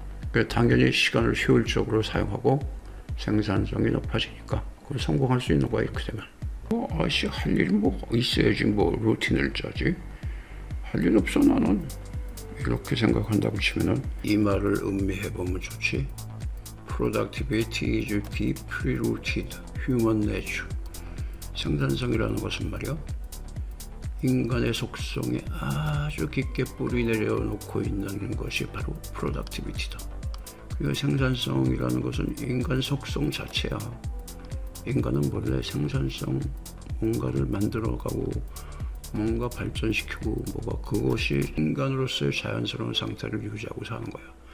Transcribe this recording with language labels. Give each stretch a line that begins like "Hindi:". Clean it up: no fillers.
Korean: 그래서 당연히 시간을 효율적으로 사용하고 생산성이 높아지니까 그걸 성공할 수 있는 거야. 이렇게 되면 할 일이 뭐 있어야지 뭐 루틴을 짜지. 할 일 없어 나는. 이렇게 생각한다고 치면은 이 말을 음미해보면 좋지.
English: Productivity is deeply rooted human nature.
Korean: 생산성이라는 것은 말이야, 인간의 속성에 아주 깊게 뿌리 내려놓고 있는 것이 바로 productivity다. 그리고 생산성이라는 것은 인간 속성 자체야. 인간은 원래 생산성, 뭔가를 만들어가고 뭔가 발전시키고 뭐가, 그것이 인간으로서의 자연스러운 상태를 유지하고 사는 거야.